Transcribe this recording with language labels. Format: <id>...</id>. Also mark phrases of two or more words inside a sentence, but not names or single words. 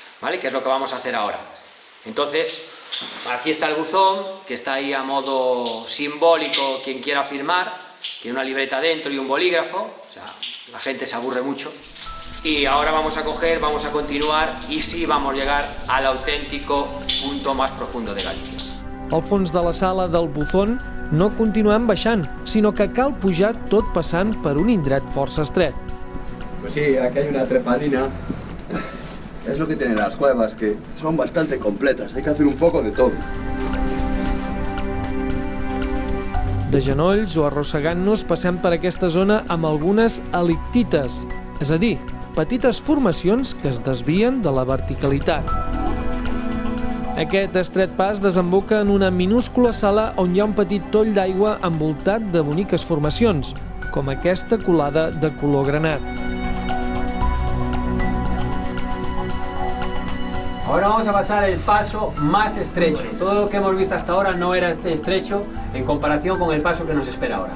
<es>Que es lo que vamos a hacer ahora. Entonces, aquí está el buzón, que está ahí a modo simbólico, quien quiera firmar, tiene una libreta dentro y un bolígrafo, o sea, la gente se aburre mucho. Y ahora vamos a continuar y sí vamos a llegar al auténtico punto más profundo de Galicia.</es> <ca>Al fons de la sala del buzón no continuem baixant, sinó que cal pujar tot passant per un indret força estret.</ca> <es>Pues sí, aquí hay una trepadina. Es lo que tienen las cuevas, que son bastante completas. Hay que hacer un poco de todo.</es> <ca>De genolls o arrossegant-nos passem per aquesta zona amb algunes halictites, és a dir, petites formacions que es desvien de la verticalitat. Aquest estret pas desemboca en una minúscula sala on hi ha un petit toll d'aigua envoltat de boniques formacions, com aquesta colada de color granat.</ca> <es>Ahora vamos a pasar el paso más estrecho. Todo lo que hemos visto hasta ahora no era estrecho en comparación con el paso que nos espera ahora.</es>